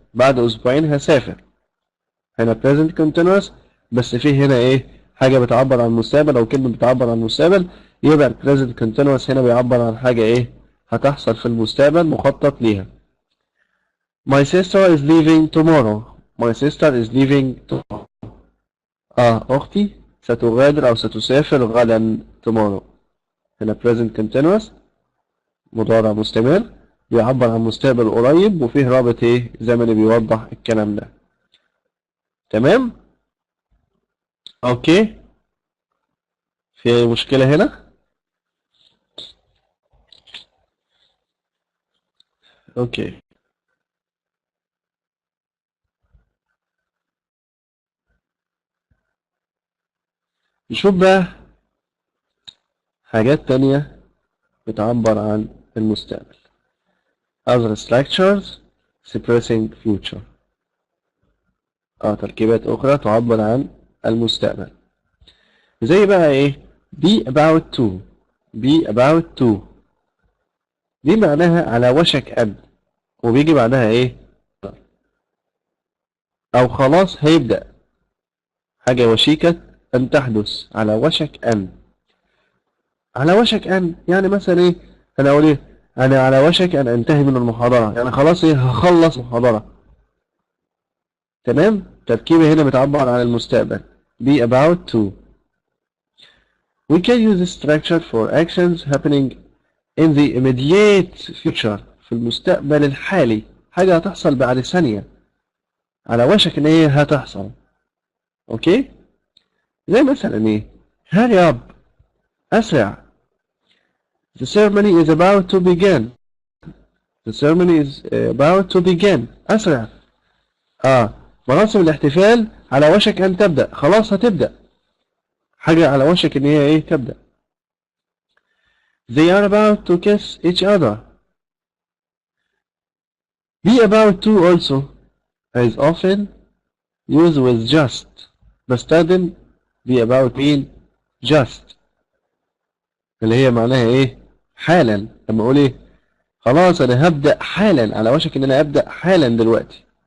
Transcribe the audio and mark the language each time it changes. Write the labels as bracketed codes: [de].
[ar] بعد اسبوعين هسافر. هنا present continuous، بس فيه هنا ايه حاجة بتعبر عن المستقبل او كلمة بتعبر عن المستقبل، يبقى present continuous هنا بيعبر عن حاجة ايه هتحصل في المستقبل مخطط ليها. [en] My sister is leaving tomorrow. My sister is leaving tomorrow. [ar] اختي ستغادر او ستسافر غدا tomorrow. هنا present continuous مضارع مستمر بيعبر عن مستقبل قريب وفيه رابط ايه زمني بيوضح الكلام ده. تمام. اوكي، في مشكلة هنا؟ اوكي، نشوف بقى حاجات تانية بتعبر عن المستقبل. [en] other structures expressing future. [ar] تركيبات أخرى تعبر عن المستقبل، زي بقى إيه be about to. be about to دي معناها على وشك أن، وبيجي بعدها إيه أو خلاص هيبدأ، حاجة وشيكة أن تحدث، على وشك أن. على وشك أن يعني مثلا إيه أنا أقول إيه أنا على وشك أن أنتهي من المحاضرة، يعني خلاص إيه هخلص محاضرة. تمام. تركيبة هنا بتعبر عن المستقبل be about to. [en] We can use this structure for actions happening in the immediate future [ar] في المستقبل الحالي، حاجة هتحصل بعد ثانية، على وشك إن هي هتحصل. أوكي، زي مثلا إيه [en] hurry up [ar] أسرع. [en] The ceremony is about to begin. The ceremony is about to begin. [ar] أسرع. مراسم الاحتفال على وشك أن تبدأ، خلاص هتبدأ، حاجة على وشك إن هي إيه تبدأ. [en] They are about to kiss each other. Be about to also is often used with just. [ar] بستخدم be about being just اللي هي معناها إيه حالا. لما أقول إيه خلاص أنا هبدأ حالا، على وشك إن أنا أبدأ حالا دلوقتي.